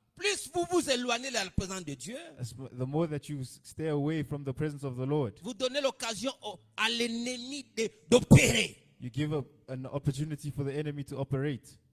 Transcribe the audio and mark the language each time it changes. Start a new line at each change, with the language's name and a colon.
French: Plus vous éloignez de la présence de Dieu,
English: the more that you stay away from the presence of the Lord,
French: vous donnez l'occasion à l'ennemi d'opérer.
English: you give up an opportunity for the enemy to operate.